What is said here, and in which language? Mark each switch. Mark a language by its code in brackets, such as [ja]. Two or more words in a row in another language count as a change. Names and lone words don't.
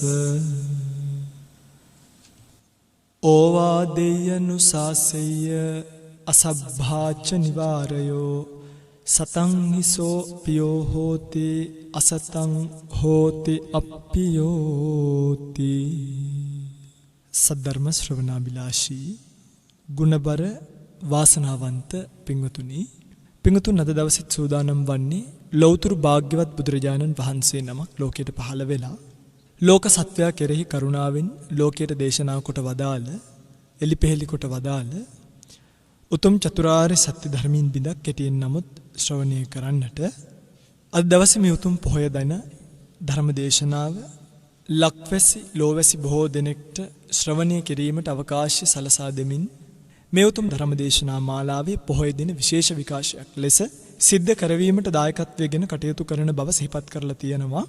[pi] ඕවාදේයනුසාසෙය්‍ය අසභ්භාච නිවාරයෝ සතං හිසෝ පියෝ හෝති අසතං හෝති අප්පියෝති. [si] සද්ධර්ම ශ්‍රවණාබිලාෂී ගුණබර වාසනාවන්ත පින්වතුනි, පින්වතුන් අද දවසෙත් සූදානම් වන්නේ ලෞතුරු භාග්‍යවත් බුදුරජාණන් වහන්සේ නමක් ලෝකයට පහළ වෙලා ලෝක සත්වයා කෙරෙහි කරුණාවෙන් ලෝකයට දේශනා කොට වදාළ එලිපෙහෙලි කොට වදාළ උතුම් චතුරාර්ය සත්‍ය ධර්මීන් බිඳක් කෙටියෙන් නමුත් ශ්‍රවණය කරන්නට අද දවසේ මේ උතුම් පොහොය දන ධර්ම දේශනාව ලක්වැසි ලෝවැසි බොහෝ දෙනෙක්ට ශ්‍රවණය කිරීමට අවකාශය සලසා දෙමින් මේ උතුම් ධර්ම දේශනා මාලාවේ පොහොය දින විශේෂ විකාශයක් ලෙස සිද්ධ කරවීමට දායකත්වයෙන් කටයුතු කරන බව සිහිපත් කරලා තියෙනවා.